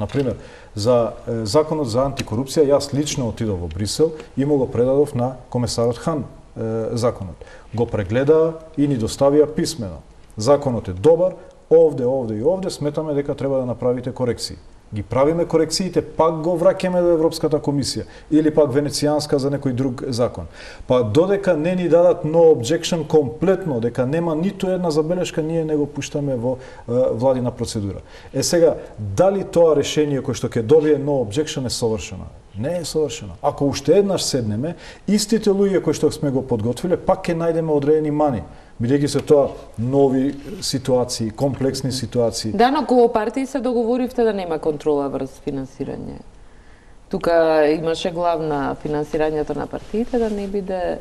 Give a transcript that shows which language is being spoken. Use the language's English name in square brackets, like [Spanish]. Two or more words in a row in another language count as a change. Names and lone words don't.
[Macedonian] Например, за законот за антикорупција, јас лично отидов во Брисел и му го предадов на комесарот Хан законот. Го прегледа и ни доставија писмено. Законот е добар, овде и овде сметаме дека треба да направите корекции. Ги правиме корекциите, пак го враќаме до Европската комисија или пак Венецијанска за некој друг закон. Па додека не ни дадат [English] no objection [Macedonian] комплетно, дека нема ниту една забелешка, ние не го пуштаме во владина процедура. Сега, дали тоа решение кој што ќе добие [English] no objection [Macedonian] е совршено? Не е совршено. Ако уште еднаш седнеме, истите луѓе кои што сме го подготвиле, пак ќе најдеме одредени мани. Бидејќи се тоа нови ситуации, комплексни ситуации. Да, но кога партии се договоривте да нема контрола врз финансирање. Тука имаше главна финансирањето на партиите, да не биде...